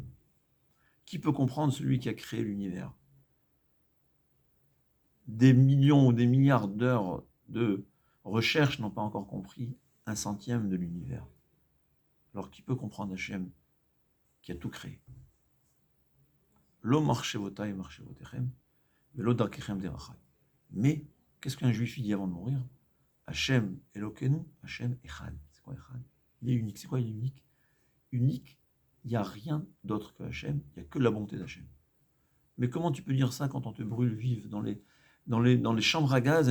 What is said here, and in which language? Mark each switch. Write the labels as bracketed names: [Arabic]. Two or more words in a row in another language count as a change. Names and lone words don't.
[French] Qui peut comprendre celui qui a créé l'univers? Des millions ou des milliards d'heures de recherche n'ont pas encore compris 1/100 de l'univers. Alors qui peut comprendre Hachem qui a tout créé? [Hebrew] לא מחשבותי מחשבותיכם ולא דרכיכם דרכי. [French] Mais qu'est-ce qu'un juif dit avant de mourir? [Hebrew] השם אלוקינו השם אחד. [French] C'est quoi Echad? Il est unique. C'est quoi il est unique? Unique, il n'y a rien d'autre que Hachem, il n'y a que la bonté d'Hachem. Mais comment tu peux dire ça quand on te brûle vive dans les chambres à gaz?